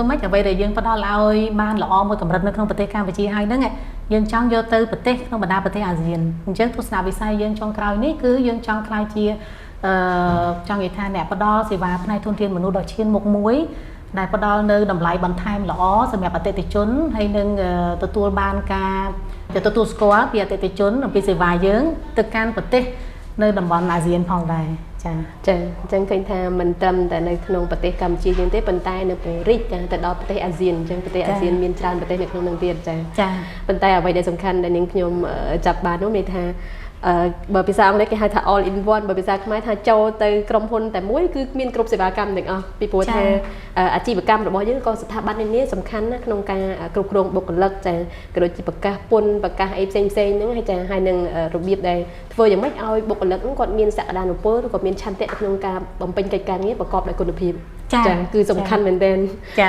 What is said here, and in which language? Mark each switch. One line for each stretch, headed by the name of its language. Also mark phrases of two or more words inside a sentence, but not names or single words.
Khmer: ម៉េចអ្វីដែលយើងផ្ដល់ឲ្យបានល្អមួយកម្រិតនៅក្នុងប្រទេសកម្ពុជាហើយហ្នឹងយើងចង់យកទៅប្រទេសក្នុងបណ្ដាប្រទេសអាស៊ានអញ្ចឹងទស្សនវិស័យយើងចុងក្រោយនេះគឺយើងចង់ក្លាយជាចង់និយាយថាអ្នកផ្ដល់សេវាផ្នែកធនធានមនុស្សដ៏ឈានមុខមួយដែលផ្ដល់នៅតម្លៃបន្ថែមល្អសម្រាប់អតិថិជនហើយនឹងទទួលបានការទទួលស្គាល់ពីអតិថិជនអំពីសេវាយើងទៅកាន់ប្រទេស
Vietnamese: nơi đồng bọn
Khmer: អាស៊ានផងដែរចា ចាអញ្ចឹងឃើញថាមិនត្រឹមតែនៅក្នុងប្រទេសកម្ពុជាយើងទេប៉ុន្តែនៅពេលរីកទៅដល់ប្រទេសអាស៊ានអញ្ចឹងប្រទេសអាស៊ានមានច្រើនប្រទេសនៅក្នុងនឹងទៀតចា ប៉ុន្តែអ្វីដែលសំខាន់ដែលនាងខ្ញុំចាប់បាននោះមានថាបើភាសាអង់គ្លេសគេហៅថា
English: all in one
Khmer: បើភាសាខ្មែរថាចូលទៅក្រុមហ៊ុនតែមួយគឺមានគ្រប់សេវាកម្មទាំងអស់ពីព្រោះថាអាជីវកម្មរបស់យើងក៏ស្ថាប័ននានាសំខាន់ណាស់ក្នុងការគ្រប់គ្រងបុគ្គលិកចាក៏ដូចជាប្រកាសពន្ធប្រកាសអីផ្សេងហ្នឹងហើយនឹងរបៀបដែលធ្វើយ៉ាងម៉េចឲ្យបុគ្គលិកហ្នឹងគាត់មានសក្តានុពលឬក៏មានឆន្ទៈក្នុងការបំពេញកិច្ចការងារប្រកបដោយគុណភាពចាគឺសំខាន់មែនទែនចា